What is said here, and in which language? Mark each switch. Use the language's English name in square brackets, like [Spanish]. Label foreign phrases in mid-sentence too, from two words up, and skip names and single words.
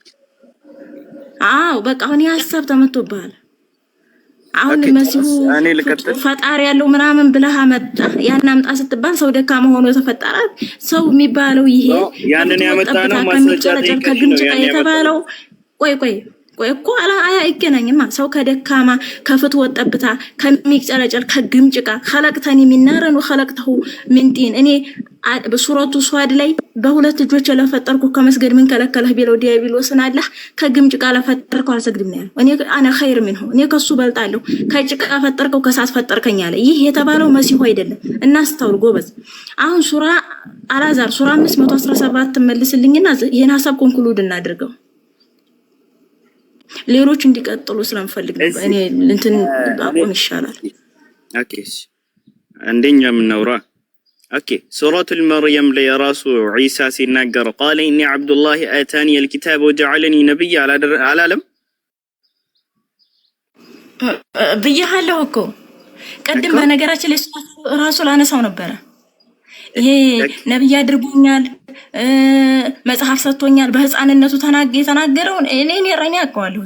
[Amharic] አው በቃ አሁን ያሳብ ተመቶብሃል አሁን መሲሁ ፈጣሪ ያለው ምናምን ብለህ አመጣ ያን አምጣ ስትባል ሰው ደካማ ሆኖ ተፈጠረ ሰው የሚባለው ይሄ ያንን ያመጣ ነው ማስረጃ ከግምጭ የተባለው ቆይ እኮ አይገናኝማ ሰው ከደካማ ከፍት ወጠብታ ከሚጨረጨር ከግምጭቃ [Arabic] خلقتني من نار وخلقته من طين [Amharic] እኔ በሱረቱ ሷድ ላይ በሁለት እጆች ለፈጠርኩ ከመስገድ ምን ከለከለህ ቢለው ዲያብሎስን አላህ ከግምጭቃ ለፈጠርከው አልሰግድም ነው እኔ [Arabic] انا خير منه [Amharic] እኔ ከሱ በልጣለሁ ከጭቃ ፈጠርከው ከሳት ፈጠርከኝ አለ ይህ የተባለው መሲሁ አይደለም እናስተውል ጎበዝ አሁን ሱራ አላዛር ሱራ 517 መልስልኝና ይሄን ሐሳብ ኮንክሉድ እናድርገው ሌሎች እንዲቀጥሉ ስለምፈልግ ነው እኔ እንትን አቆም ይሻላል ኦኬ አንደኛ ምንውራ ኦኬ ሱረቱል መርየም ላይ ራሱ ዒሳ ሲናገር [Arabic] قال اني عبد الله اتاني الكتاب وجعلني نبيا [Amharic] አላለም ብያለሁ እኮ ቀድም በነገራችን ላይ ራሱ ላነሳው ነበር ይሄ ነብይ አድርጎኛል መጽሐፍ ሰጥቶኛል በህፃንነቱ የተናገረው እኔ ረኛ አውቀዋለሁ